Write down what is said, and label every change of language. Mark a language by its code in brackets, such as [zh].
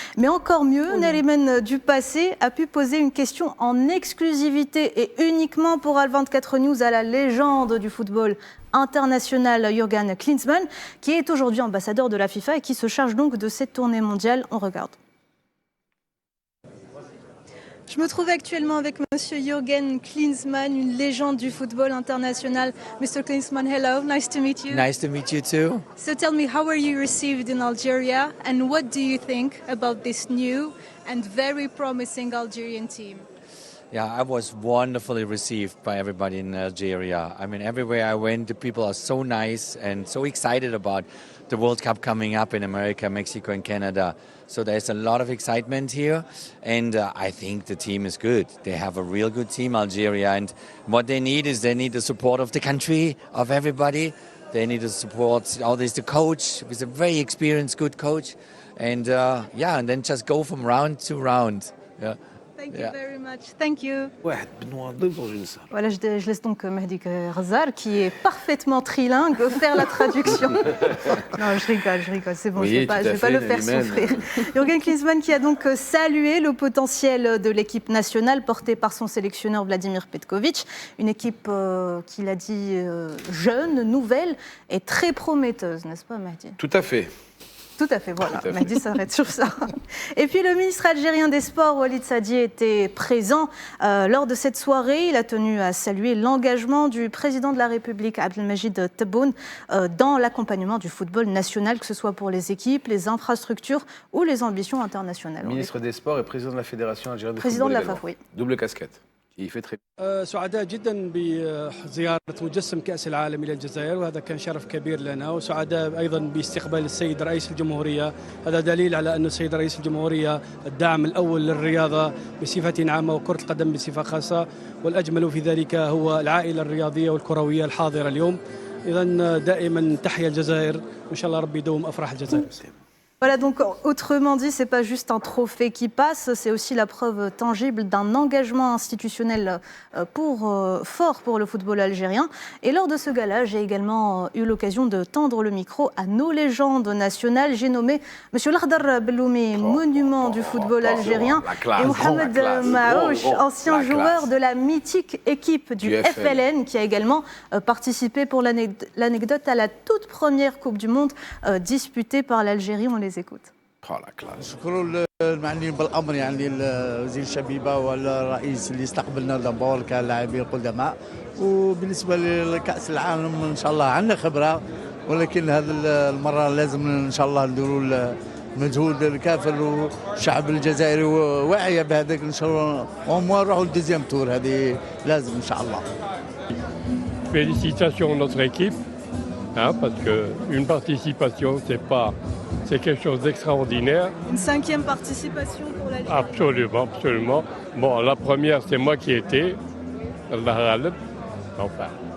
[fr] Mais encore mieux, Nariman du passé a pu poser une question en exclusivité et uniquement pour Al24 News à la légende du football international Jürgen Klinsmann, qui est aujourd'hui ambassadeur de la FIFA et qui se charge donc de cette tournée mondiale. On regarde. Je me trouve actuellement avec Monsieur Jürgen Klinsmann, une légende du football international. [en] Mr. Klinsmann, hello, nice to meet you. Nice to meet you too. So tell me, how were you received in Algeria and what do you think about this new and very promising Algerian team? Yeah, I was wonderfully received by everybody in Algeria. I mean, everywhere I went, the people are so nice and so excited about the World Cup coming up in America, Mexico and Canada. So there's a lot of excitement here, and I think the team is good. They have a real good team, Algeria, and what they need the support of the country, of everybody. They need the support, there's the coach, he's a very experienced, good coach, and and then just go from round to round. Yeah. Thank you very much. Thank you. [fr] Voilà, je laisse donc Mehdi Razal, qui est parfaitement trilingue, faire la traduction. Non, je rigole, c'est bon, oui, je vais pas le faire souffrir. Jürgen Klinsmann qui a donc salué le potentiel de l'équipe nationale portée par son sélectionneur Vladimir Petkovic. Une équipe qu'il a dit jeune, nouvelle et très prometteuse, n'est-ce pas Mehdi? Tout à fait. Tout à fait, voilà, Mehdi s'arrête sur ça. Et puis le ministre algérien des Sports, Walid Saadi, était présent lors de cette soirée. Il a tenu à saluer l'engagement du président de la République, Abdelmajid Tebboune, dans l'accompagnement du football national, que ce soit pour les équipes, les infrastructures ou les ambitions internationales. Ministre des Sports et président de la Fédération algérienne de président football. Président de la FAF, oui. Double casquette. Il fait très bien. [ar] سعداء جدا بزيارة مجسم كأس العالم إلى الجزائر وهذا كان شرف كبير لنا وسعداء أيضا باستقبال السيد رئيس الجمهورية هذا دليل على أن السيد رئيس الجمهورية الداعم الأول للرياضة بصفة عامة وكرة القدم بصفة خاصة والأجمل في ذلك هو العائلة الرياضية والكروية الحاضرة اليوم إذا دائما تحيا الجزائر وإن شاء الله ربي يدوم أفراح الجزائر. [fr] Voilà, donc autrement dit, c'est pas juste un trophée qui passe, c'est aussi la preuve tangible d'un engagement institutionnel fort pour le football algérien. Et lors de ce gala, j'ai également eu l'occasion de tendre le micro à nos légendes nationales. J'ai nommé M. Lardar Belloumi, monument du football algérien, et Mohamed Maouch, ancien joueur de la mythique équipe du FLN, qui a également participé pour l'anecdote à la toute première Coupe du Monde disputée par l'Algérie. On les écoute. [ar] شكرا المعنيين بالامر يعني وزير الشبيبه والرئيس اللي استقبلنا دابور كلاعبين قدماء وبالنسبه لكاس العالم ان شاء الله عندنا خبره ولكن هذه المره لازم ان شاء الله نديروا المجهود الكافر والشعب الجزائري واعيه بهذاك ان شاء الله ونروحوا للدوزيام تور هذه لازم ان شاء الله. [fr] Félicitations à notre équipe, hein, parce qu'une participation, c'est quelque chose d'extraordinaire. Une 5e participation pour l'Algérie. Absolument, absolument. Bon, la première, c'est moi qui étais. Enfin.